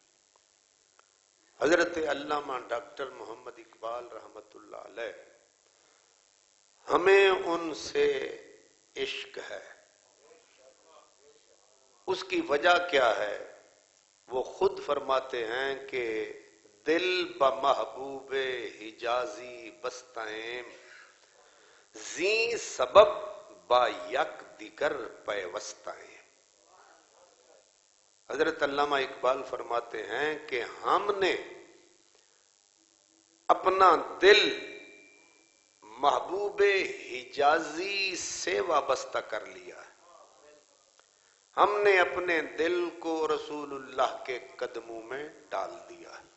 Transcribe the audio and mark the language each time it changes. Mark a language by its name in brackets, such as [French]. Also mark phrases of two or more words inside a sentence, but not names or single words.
[Urdu] حضرت علامہ ڈاکٹر محمد اقبال رحمۃ اللہ علیہ، ہمیں ان سے عشق ہے. اس کی وجہ کیا ہے؟ وہ خود فرماتے ہیں کہ [Persian] دل بمحبوب حجازی بستائیں زی سبب با یک دیگر پیوستائیں. [Urdu] حضرت علامہ اقبال فرماتے ہیں کہ ہم نے اپنا دل محبوب حجازی سے وابستہ کر لیا ہے. ہم نے اپنے دل کو رسول اللہ کے قدموں میں ڈال دیا ہے.